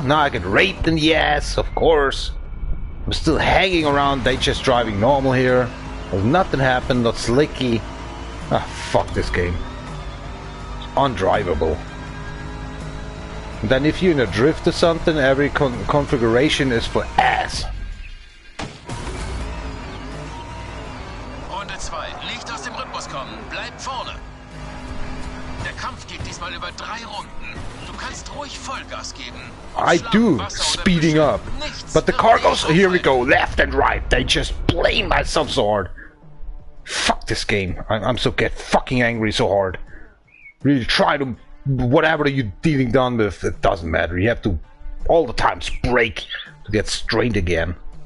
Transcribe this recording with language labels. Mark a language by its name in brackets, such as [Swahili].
[English] Now I get raped in the ass, of course. I'm still hanging around, they just driving normal here. There's nothing happened, not slicky. Ah, fuck this game. It's undrivable. And then if you're in a drift or something, every configuration is for ass. [German] Runde 2. Licht aus dem Rhythmus kommen. Bleib vorne. Der Kampf geht diesmal über 3 Runden. Du kannst ruhig Vollgas geben. [English] I do, speeding up. But the car goes, here we go, left and right. They just blame myself so hard. Fuck this game. I'm so get fucking angry so hard. Really try to, whatever you're dealing done with, it doesn't matter. You have to all the times brake to get straight again.